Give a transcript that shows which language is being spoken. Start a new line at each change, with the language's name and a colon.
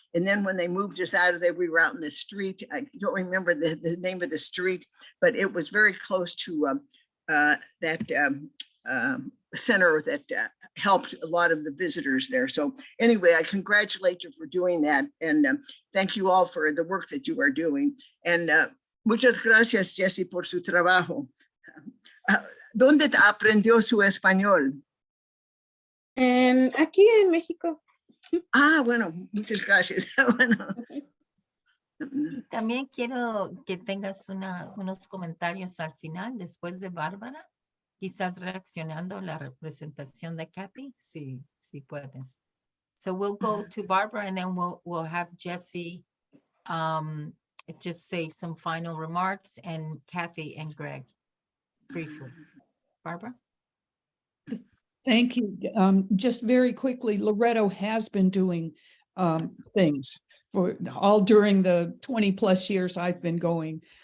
English: And then when they moved us out of there, we were out in the street. I don't remember the name of the street, but it was very close to that center that helped a lot of the visitors there. So anyway, I congratulate you for doing that. And thank you all for the work that you are doing.
Spanish: And muchas gracias, Jessie, por su trabajo. ¿Dónde aprendió su español? Aquí en México. Ah, bueno, muchas gracias. Bueno. También quiero que tengas unos comentarios al final, después de Bárbara, quizás reaccionando a la representación de Kathy, si puedes.
English: So we'll go to Barbara and then we'll have Jessie just say some final remarks, and Kathy and Greg briefly. Barbara? Thank you. Just very quickly, Loretto has been doing things for all during the 20+ years I've been going.